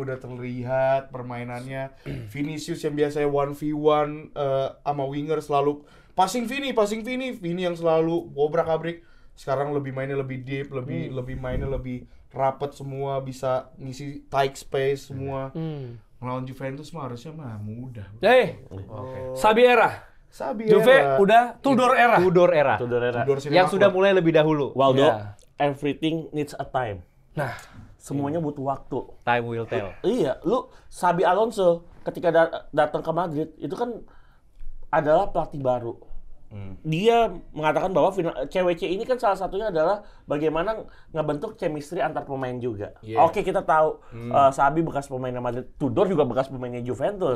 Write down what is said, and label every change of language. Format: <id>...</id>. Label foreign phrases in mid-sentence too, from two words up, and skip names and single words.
<id>udah terlihat permainannya. Vinicius yang biasanya 1v1 sama winger selalu passing Vini yang selalu obrak-abrik. Sekarang lebih mainnya lebih deep, lebih mainnya lebih rapet semua, bisa ngisi</id> <en>tight space</en> <id>semua. Melawan Juventus mah harusnya mah mudah. Sabiera. Sabiera. Juve udah Tudor era. Tudor era. Tudor era. Tudor Cinema Yang sudah Club. mulai lebih dahulu. Waldo, Iya.</id> <en>everything needs a time.</en> <id>Nah, Semuanya butuh waktu.</id> <en>Time will tell.</en> <id>Iya, lu Xabi Alonso ketika datang ke Madrid itu kan adalah pelatih baru. Dia mengatakan bahwa CWC ini kan salah satunya adalah bagaimana ngebentuk chemistry antar pemain juga. Yeah. Oke, kita tahu Xabi bekas pemainnya Madrid, Tudor juga bekas pemainnya Juventus.</id>